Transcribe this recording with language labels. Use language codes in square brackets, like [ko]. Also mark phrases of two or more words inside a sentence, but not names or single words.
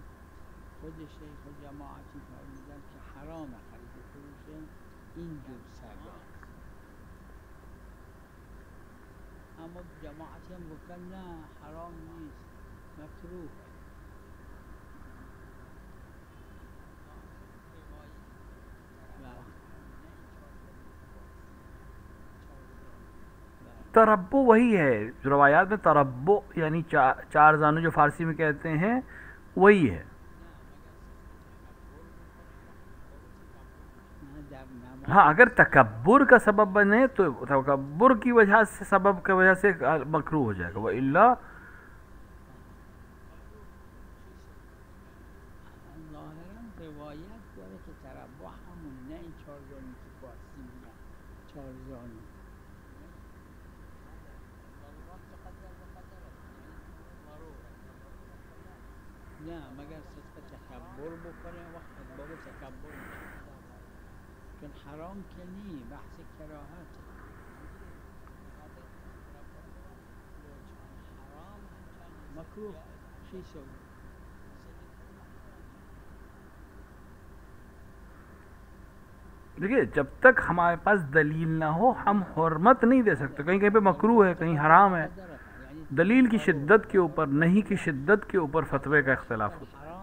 [fa] خود شیخ جماعتی فرمودن که حرام خرید و فروش این جور سگا، اما جماعتی هم گفتن نه حرام نیست، مکروهه. [ur] تربو وہی ہے جو روایات میں تربو یعنی چار زانو جو فارسی میں کہتے ہیں وہی ہے. ہاں اگر تکبر کا سبب بنے تو تکبر کی وجہ سے سبب کی وجہ سے مکروہ ہو جائے گا، وَإِلَّا [fa] روایت داره که تربع همون نه این چهار زانو که فارسی میگن چهار زانو. نه مگر صدق تکبر بکنه وقت باب تکبر میشه، چون حرام که نی، بحث کراهته. مکروه چی شد؟ [ur] دیکھیے جب تک ہمارے پاس دلیل نہ ہو ہم حرمت نہیں دے سکتے. کہیں کہیں پہ مکروہ ہے، کہیں حرام ہے. دلیل کی شدت کے اوپر، نہیں کی شدت کے اوپر فتوے کا اختلاف ہوتا ہے.